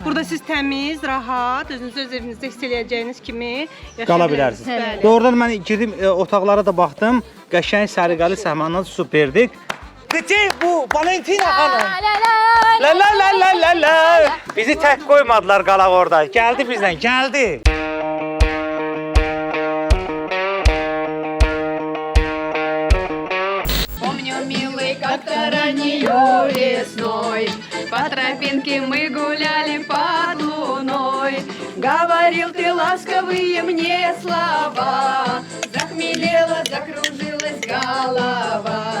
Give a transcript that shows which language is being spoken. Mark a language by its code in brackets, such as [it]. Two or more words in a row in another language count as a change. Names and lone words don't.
[az] Burada siz təmiz, rahat, özünüzü öz evinizdə hiss eləyəcəyiniz kimi yaşaya Qala bilərsiniz. bilərsiniz. Bəli. Doğrudan mən girdim otaqlara da baxdım. Qəşəng səliqəli səhmanlar superdik. Gıcı bu Valentina xanım. La la la la la la. Bizi tək qoymadılar qalaq orada. Gəldi bizdən, gəldi. [ru] Помню, милый, как-то раннею весной по тропинке мы гуляли под луной. Говорил ты ласковые мне слова, захмелела, закружилась голова.